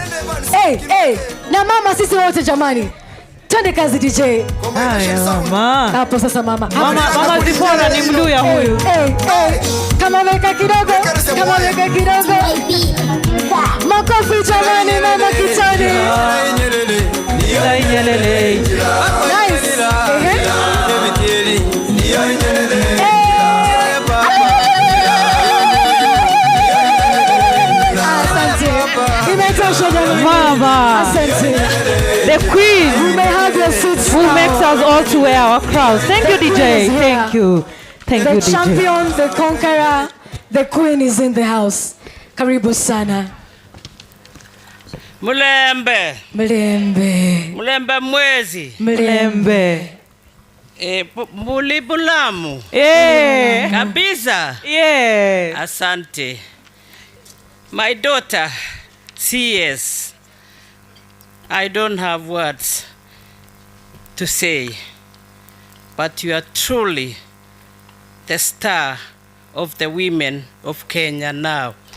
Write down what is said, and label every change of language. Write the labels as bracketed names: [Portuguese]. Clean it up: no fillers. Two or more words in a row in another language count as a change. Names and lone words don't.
[Swahili] Na mama sisi wote jamani. Twende kazi DJ. Haya mama. Hapo sasa mama. Mama Zipora ni Mluya huyu. Kama weka kidogo. Kama weka kidogo. Makofi jamani mama kitani. [English] Nice. Mama, the queen who makes us all to wear our crowns. Thank you, DJ. Thank you. Thank you, DJ. The champion, the conqueror, the queen is in the house. [Swahili] Karibu sana. [Luyia] Mulembe. Mulembe. Mulembe mwezi. Mulembe. Mulibulamu. [Swahili] Kabisa. Asante. [English] My daughter, CS, I don't have words to say, but you are truly the star of the women of Kenya now.